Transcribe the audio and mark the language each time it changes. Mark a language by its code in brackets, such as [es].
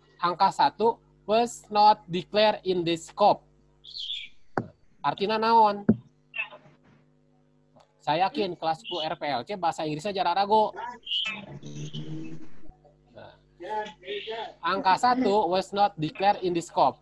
[id] Angka 1 [en] was not declared in this scope. [su] Artinya naon? [id] Saya yakin kelas 10 RPLC bahasa Inggrisnya jarang ragu. Nah, angka 1 [en] was not declared in the scope.